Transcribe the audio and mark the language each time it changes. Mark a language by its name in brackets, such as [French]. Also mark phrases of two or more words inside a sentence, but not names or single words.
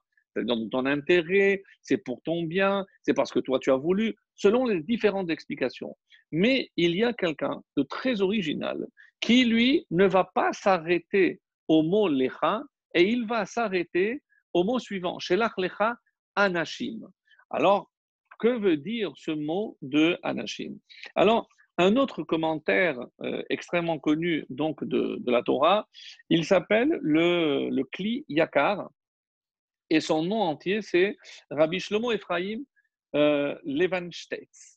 [French] C'est dans ton intérêt, c'est pour ton bien, c'est parce que toi tu as voulu, selon les différentes explications. Mais il y a quelqu'un de très original qui, lui, ne va pas s'arrêter au mot lecha et il va s'arrêter au mot suivant, [Hebrew] שלח לך אנשים. [French] Alors, que veut dire ce mot de anashim? Alors, un autre commentaire extrêmement connu donc de la Torah, il s'appelle le Kli Yakar, et son nom entier c'est Rabbi Shlomo Ephraim Levensteitz.